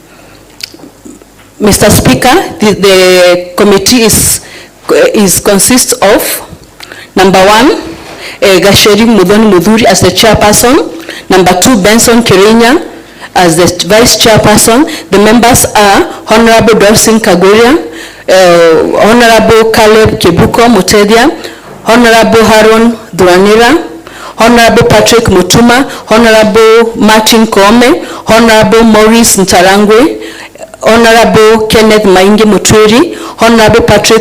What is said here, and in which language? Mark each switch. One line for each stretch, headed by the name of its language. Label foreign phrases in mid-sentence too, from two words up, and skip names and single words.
English: Mr. Speaker, the committee consists of, number 1, Gasheri Mudhoni Mudhuri as the chairperson. Number 2, Benson Kirinya as the vice chairperson. The members are Honorable Dorsin Kawira, Honorable Caleb Kibuko Mutedia, Honorable Haron Duanira, Honorable Patrick Mutuma, Honorable Martin Kome, Honorable Maurice Ntarangwe, Honorable Kenneth Maingi Mutwiri, Honorable Patrick